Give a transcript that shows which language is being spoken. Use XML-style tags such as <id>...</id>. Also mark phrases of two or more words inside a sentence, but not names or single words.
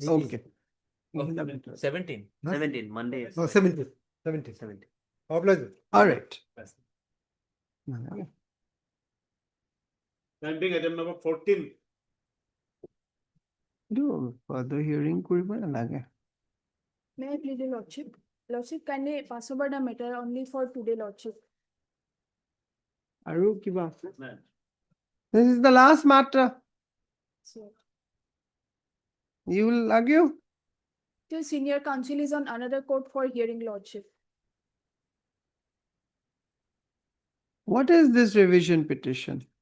<en>Okay. 17. Huh? 17, Monday. No, 17th. 17th. Our pleasure. All right. Pending item number 14. Further hearing</en> <as>কৰিব নালাগে.</as> <en>May I plead your lordship? Lordship, kindly pass over the matter only for today, lordship.</en> <as>আৰু কিবা?</as> <en>This is the last matter. So, You will argue? the senior counsel is on another court for hearing, lordship. What is this revision petition?</en>